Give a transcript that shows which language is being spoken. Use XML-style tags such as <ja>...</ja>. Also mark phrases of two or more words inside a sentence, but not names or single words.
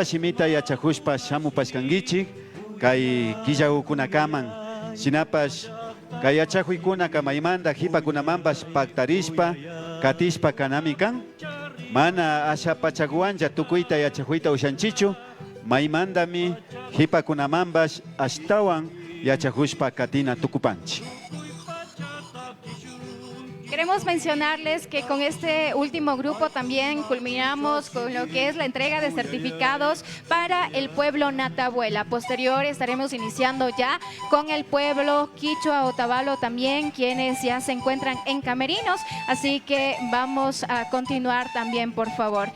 <qu>shimita yachahushpa shamupashkangichik kay quillaukunakaman shinapash kay yachahuykuna kamaymanta hipakunamanpas paktarishpa katishpa kanami kan mana asha pachakuancha tukuyta yachahuyta ushanchichu maymantami hipakunamanpas ashtawan yachahushpa katina tukupanchi.</qu> <es>Queremos mencionarles que con este último grupo también culminamos con lo que es la entrega de certificados para el pueblo Natabuela. Posterior estaremos iniciando ya con el pueblo Quichua Otavalo también, quienes ya se encuentran en camerinos, así que vamos a continuar también, por favor.</es>